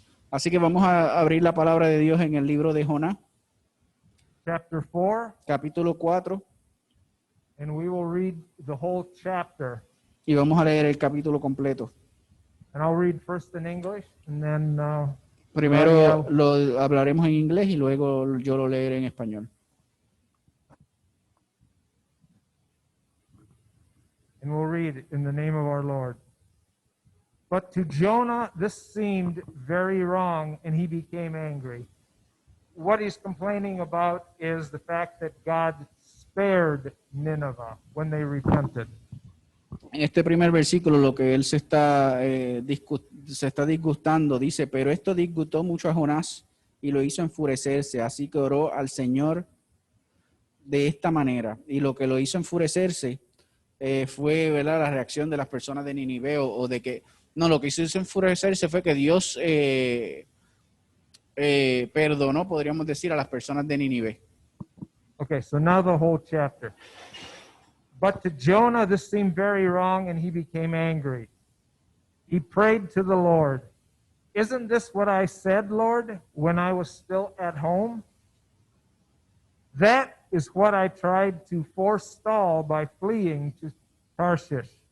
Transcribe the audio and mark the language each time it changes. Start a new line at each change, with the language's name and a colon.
Spanish: Así que vamos a abrir la palabra de Dios en el libro de Jonás,
English: chapter 4,
Spanish: capítulo 4,
English: and we will read the whole chapter.
Spanish: y vamos a leer el capítulo completo.
English: And I'll read first in English, and then
Spanish: Primero lo hablaremos en inglés y luego yo lo leeré en español.
English: And we'll read in the name of our Lord. But to Jonah, this seemed very wrong, and he became angry. What he's complaining about is the fact that God spared Nineveh when they repented.
Spanish: En este primer versículo lo que él se está disgustando, dice, pero esto disgustó mucho a Jonás y lo hizo enfurecerse, así que oró al Señor de esta manera. Y lo que lo hizo enfurecerse fue, ¿verdad?, la reacción de las personas de Ninive lo que hizo enfurecerse fue que Dios perdonó, podríamos decir, a las personas de Nínive.
English: Okay, so now the whole chapter. But to Jonah, this seemed very wrong, and he became angry. He prayed to the Lord, "Isn't this what I said, Lord, when I was still at home? That is what I tried to forestall by fleeing to Tarshish.